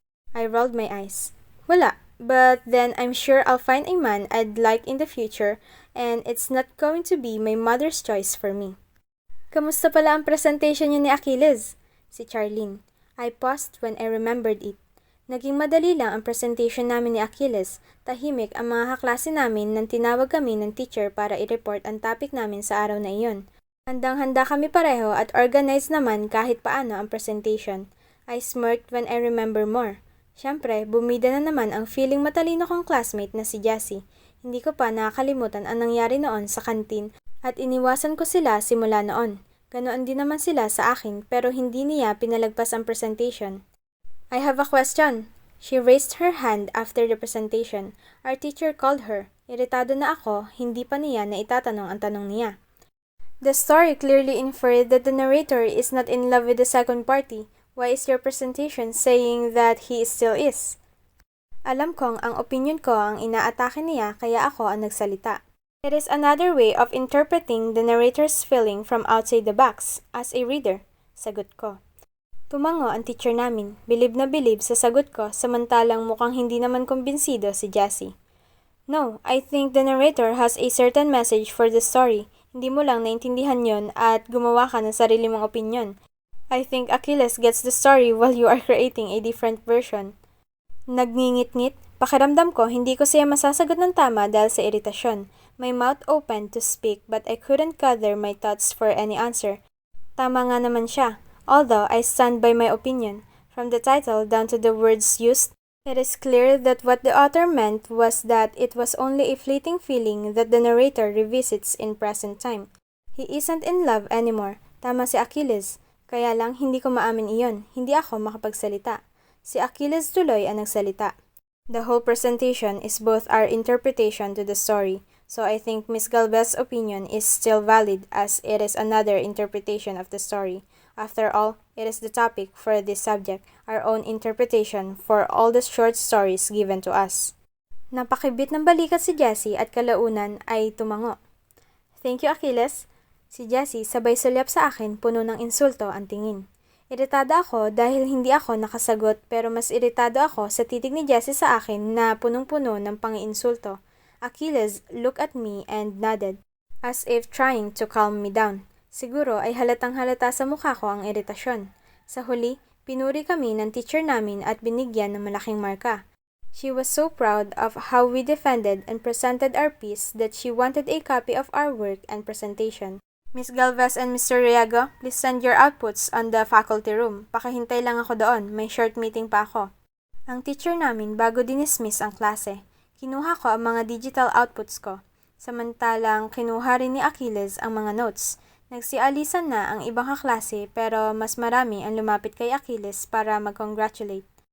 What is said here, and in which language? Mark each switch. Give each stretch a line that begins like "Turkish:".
English: I rolled my eyes.
Filipino: Wala.
English: But then I'm sure I'll find a man I'd like in the future, and it's not going to be my mother's choice for me.
Filipino: Kamusta pala ang presentation niyo ni Achilles? Si Charlene.
English: I paused when I remembered it.
Filipino: Naging madali lang ang presentation namin ni Achilles. Tahimik ang mga kaklase namin nang tinawag kami ng teacher para i-report ang topic namin sa araw na iyon. Handang-handa kami pareho at organized naman kahit paano ang presentation.
English: I smirked when I remember more.
Filipino: Siyempre, bumida na naman ang feeling matalino kong classmate na si Jassy. Hindi ko pa nakakalimutan ang nangyari noon sa kantin at iniwasan ko sila simula noon. Ganoon din naman sila sa akin pero hindi niya pinalagpas ang presentation.
English: I have a question. She raised her hand after the presentation. Our teacher called her.
Filipino: Iritado na ako, hindi pa niya na itatanong ang tanong niya.
English: The story clearly inferred that the narrator is not in love with the second party. Why is your presentation saying that he still is?
Filipino: Alam kong ang opinion ko ang inaatake niya kaya ako ang nagsalita.
English: It is another way of interpreting the narrator's feeling from outside the box, as a reader,
Filipino: sagot ko. Tumango ang teacher namin, bilib na bilib sa sagot ko samantalang mukhang hindi naman kumbinsido si Jassy.
English: No, I think the narrator has a certain message for the story.
Filipino: Hindi mo lang naintindihan yon at gumawa ka ng sarili mong opinion.
English: I think Achilles gets the story while you are creating a different version.
Filipino: Nagngingit-ngit, pakiramdam ko hindi ko siya masasagot ng tama dahil sa iritasyon.
English: My mouth opened to speak but I couldn't gather my thoughts for any answer.
Filipino: Tama nga naman siya,
English: although I stand by my opinion. From the title down to the words used, it is clear that what the author meant was that it was only a fleeting feeling that the narrator revisits in present time. He isn't in love anymore.
Filipino: Tama si Achilles. Kaya lang hindi ko maamin iyon. Hindi ako makapagsalita. Si Achilles tuloy ang nagsalita.
English: The whole presentation is both our interpretation to the story. So I think Miss Galvez's opinion is still valid as it is another interpretation of the story. After all, it is the topic for this subject, our own interpretation for all the short stories given to us.
Filipino: Napakibit ng balikat si Jassy at kalaunan ay tumango.
English: Thank you,
Filipino: Achilles. Si Jassy sabay sulyap sa akin puno ng insulto ang tingin. Iritada ako dahil hindi ako nakasagot pero mas iritado ako sa titig ni Jassy sa akin na punong-puno ng pangiinsulto.
English: Achilles looked at me and nodded, as if trying to calm me down.
Filipino: Siguro ay halatang-halata sa mukha ko ang iritasyon. Sa huli, pinuri kami ng teacher namin at binigyan ng malaking marka.
English: She was so proud of how we defended and presented our piece that she wanted a copy of our work and presentation. Miss Galvez and Mr. Riago, please send your outputs on the faculty room.
Filipino: Pakahintay lang ako doon, may short meeting pa ako. Ang teacher namin bago dinismiss ang klase. Kinuha ko ang mga digital outputs ko. Samantalang kinuha rin ni Achilles ang mga notes. Nagsialisan na ang ibang kaklase pero mas marami ang lumapit kay Achilles para mag-congratulate.